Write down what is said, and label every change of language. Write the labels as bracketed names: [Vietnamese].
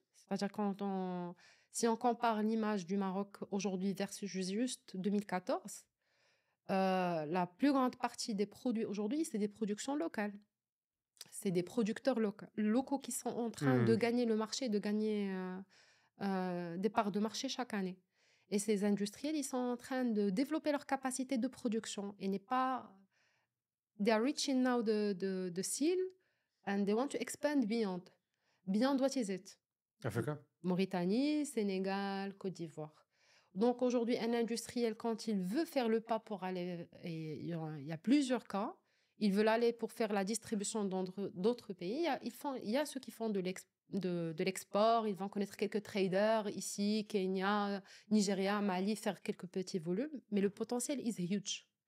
[French] C'est-à-dire, si on compare l'image du Maroc aujourd'hui versus juste 2014, la plus grande partie des produits aujourd'hui, c'est des productions locales. C'est des producteurs locaux qui sont en train de Mmh. gagner le marché, de gagner des parts de marché chaque année. Et ces industriels, ils sont en train de développer leur capacité de production. Et n'est pas. [English] They are reaching now the seal and they want to expand beyond. Beyond what is it? Africa? [French] Mauritanie, Sénégal, Côte d'Ivoire. Donc aujourd'hui, un industriel, quand il veut faire le pas pour aller, et il y a plusieurs cas, ils veulent aller pour faire la distribution dans d'autres pays. Il y a ceux qui font de l'export, ils vont connaître quelques traders ici, Kenya, Nigeria, Mali, faire quelques petits volumes, mais le potentiel [English] is huge.